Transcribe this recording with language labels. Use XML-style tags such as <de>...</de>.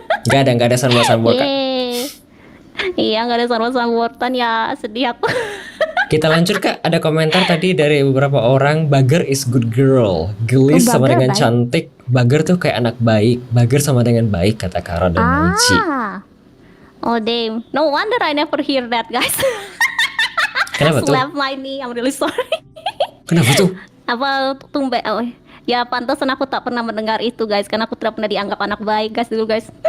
<id>Gak ada sound word, Kak. Iya, nggak ada sound wordan ya, sedih aku. Kita lanjut, Kak. Ada komentar tadi dari beberapa orang.</id> <en>Bager is good girl.</en> <id>Gelis sama Bager dengan baik. cantik. Bager tuh kayak anak baik. Bager sama dengan baik, kata Kara dan Muji.</id> <en>Oh damn, no wonder I never hear that guys.</en> <id>Kenapa tuh?</id> <en>Slap my knee, I'm really sorry.</en> <id>Kenapa tuh? Apa tumbe? Ya pantasan aku tak pernah mendengar itu guys, karena aku tidak pernah dianggap anak baik guys dulu guys.</id>